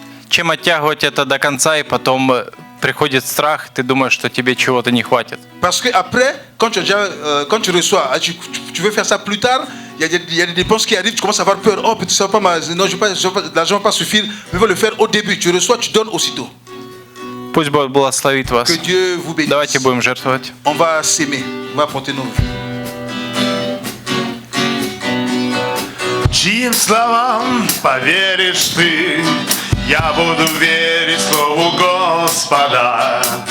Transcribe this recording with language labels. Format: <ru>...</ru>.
<ru>Чем оттягивать это до конца, и потом приходит страх, ты думаешь, что тебе чего-то не хватит.</ru> <fr>Parce que après, quand tu reçois, tu veux faire ça plus tard, il y a des dépenses qui arrivent, tu commences à avoir peur. Oh, peut-être ça va pas, non, l'argent va pas suffire. Mais il faut le faire au début. Tu reçois, tu donnes aussitôt.</fr> <ru>Пусть Бог благословит вас.</ru> <fr>Que Dieu vous bénisse.</fr> <ru>Давайте будем жертвовать.</ru> <fr>On va s'aimer, on va apporter nos vies.</fr> <ru>Чьим словам поверишь ты? Я буду верить слову Господа.</ru>